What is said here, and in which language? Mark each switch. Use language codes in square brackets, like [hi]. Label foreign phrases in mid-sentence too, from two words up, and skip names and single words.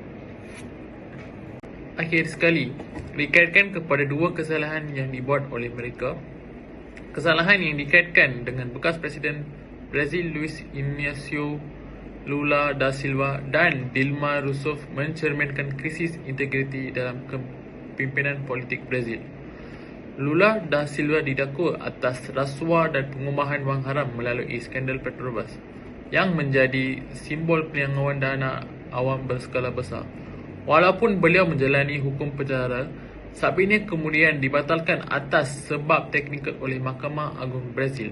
[ms] Akhir sekali, dikaitkan kepada dua kesalahan yang dibuat oleh mereka. Kesalahan yang dikaitkan dengan bekas Presiden Brazil Luiz Inácio Lula da Silva dan Dilma Rousseff mencerminkan krisis integriti dalam kepimpinan politik Brazil. Lula da Silva didakwa atas rasuah dan pengubahan wang haram melalui skandal Petrobras. yang menjadi simbol penyangguan dana awam berskala besar. Walaupun beliau menjalani hukum penjara, sabitnya kemudian dibatalkan atas sebab teknikal oleh Mahkamah Agung Brazil.